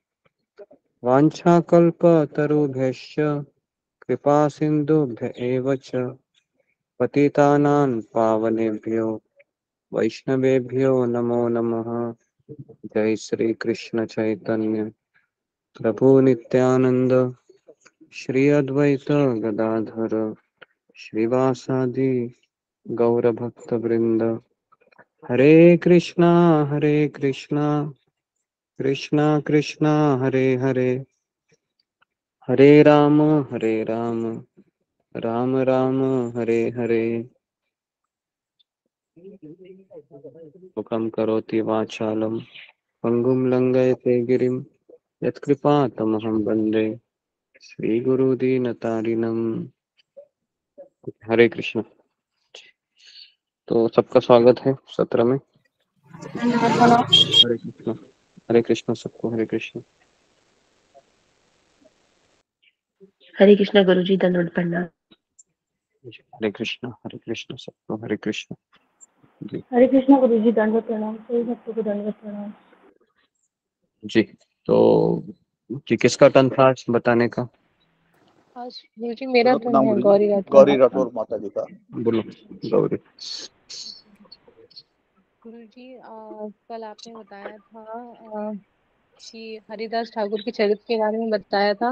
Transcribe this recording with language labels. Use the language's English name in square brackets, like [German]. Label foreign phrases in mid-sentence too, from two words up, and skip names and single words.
[Sanskrit] वाञ्छाकल्पतरुभ्यश्च कृपा सिन्धुभ्य एव च पतितानां पावनेभ्यो वैष्णवेभ्यो नमो नमः। जय श्री कृष्ण चैतन्य प्रभु नित्यानंद श्री अद्वैत गदाधर श्रीवासादि गौर भक्त वृंद। हरे कृष्णा कृष्णा कृष्णा हरे हरे, हरे राम राम राम हरे हरे। मुखं करोति वाचालं पंगुं लंघयते गिरिं यत्कृपातमहं वन्दे श्रीगुरुदीनतारिणं। [Hindi] हरे कृष्ण। तो सबका स्वागत है सत्र में। हरे कृष्ण सबको। हरे कृष्ण। हरे कृष्णा गुरु जी दंडवत प्रणाम। हरे कृष्ण सबको। हरे कृष्ण जी। हरे कृष्णा गुरु जी दंडवत प्रणाम। सभी भक्तों को दंडवत प्रणाम। जी तो जी किसका टर्न था आज बताने का? आज गुरु जी मेरा दंडवत टर्न प्रणाम है, गुरु जी। गौरी गौरी राठौर। राठौर माता जी का। बोलो गौरी। गुरु जी कल आपने बताया था कि हरिदास ठाकुर के चरित्र के बारे में बताया था।